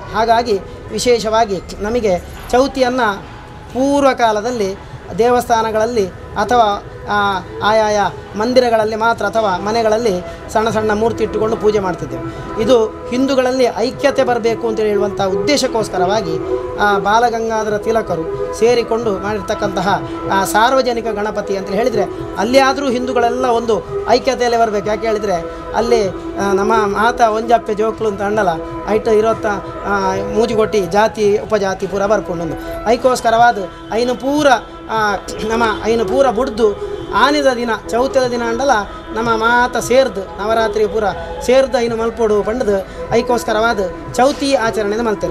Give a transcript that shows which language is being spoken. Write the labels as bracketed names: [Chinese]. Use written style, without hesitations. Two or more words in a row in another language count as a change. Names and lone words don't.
[Kannada] ಹಾಗಾಗಿ ವಿಶೇಷವಾಗಿ ನಮಗೆ ಚೌತಿಯನ್ನು ಪೂರ್ವಕಾಲದಲ್ಲಿ ದೇವಸ್ಥಾನಗಳಲ್ಲಿ ಅಥವಾ ಆಯಾಯ ಮಂದಿರಗಳಲ್ಲಿ ಮಾತ್ರ ಅಥವಾ ಮನೆಗಳಲ್ಲಿ ಸಣ್ಣ ಸಣ್ಣ ಮೂರ್ತಿ ಇಟ್ಟುಕೊಂಡು ಪೂಜೆ ಮಾಡ್ತಿದ್ದೆವು. ಇದು ಹಿಂದೂಗಳಲ್ಲಿ ಐಕ್ಯತೆ ಬರಬೇಕು ಅಂತೇಳಿ ಹೇಳುವಂಥ ಉದ್ದೇಶಕ್ಕೋಸ್ಕರವಾಗಿ ಬಾಲಗಂಗಾಧರ ತಿಲಕರು ಸೇರಿಕೊಂಡು ಮಾಡಿರ್ತಕ್ಕಂತಹ ಸಾರ್ವಜನಿಕ ಗಣಪತಿ ಅಂತೇಳಿ ಹೇಳಿದರೆ ಅಲ್ಲಿ ಆದರೂ ಹಿಂದೂಗಳೆಲ್ಲ ಒಂದು ಐಕ್ಯತೆಯಲ್ಲೇ ಬರಬೇಕು. [Tulu] ಯಾಕೆ ಹೇಳಿದರೆ ಅಲ್ಲಿ ನಮ್ಮ ಮಾತ ಒಂಜಪ್ಪೆ ಜೋಕ್ಲು ಅಂತ ಅಂಡಲ್ಲ ಐಟು ಇರೋತ್ತ ಮೂಜಿಗೊಟ್ಟಿ ಜಾತಿ ಉಪಜಾತಿ ಪೂರ ಬರ್ಕೊಂಡು ಐಕೋಸ್ಕರವಾದ ಐನು ಪೂರ ನಮ್ಮ ಐನು ಪೂರ ಬುಡ್ದು ಆನಿದ ದಿನ ಚೌತಿದ ದಿನ ಅಂಡಲ್ಲ ನಮ್ಮ ಮಾತ ಸೇರ್ದು ನವರಾತ್ರಿ ಪೂರ ಸೇರ್ದು ಐನು ಮಲ್ಪೋಡು ಪಂಡದು ಐಕೋಸ್ಕರವಾದ ಚೌತಿ ಆಚರಣೆಯನ್ನು ಮಲ್ತೇವೆ.